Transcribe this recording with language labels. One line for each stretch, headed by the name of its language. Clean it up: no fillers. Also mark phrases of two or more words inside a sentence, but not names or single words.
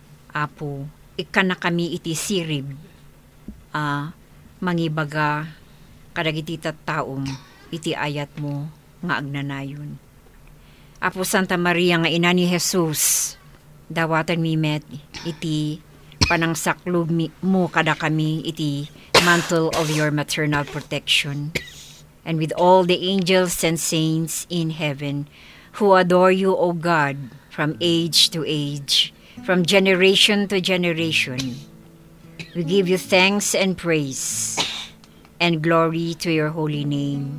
Iloko: Apo, ikana kami iti sirib, mangibaga, kadagiti tattaom, iti ayat mo, nga agnanayon. Apo Santa Maria nga ina ni Jesus, dawatan mi met, iti panangsaklog mo kada kami, iti
English: mantle of your maternal protection. And with all the angels and saints in heaven, who adore you, O God, from age to age, from generation to generation, we give you thanks and praise and glory to your holy name.